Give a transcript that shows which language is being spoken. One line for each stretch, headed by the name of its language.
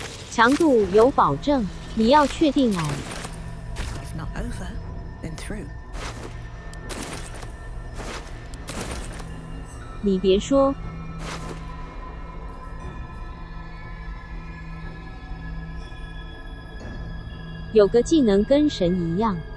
Chinese: 强度有保证，你要确定哎。
English: If not over, then through.
Chinese: 你别说，有个技能跟神一样。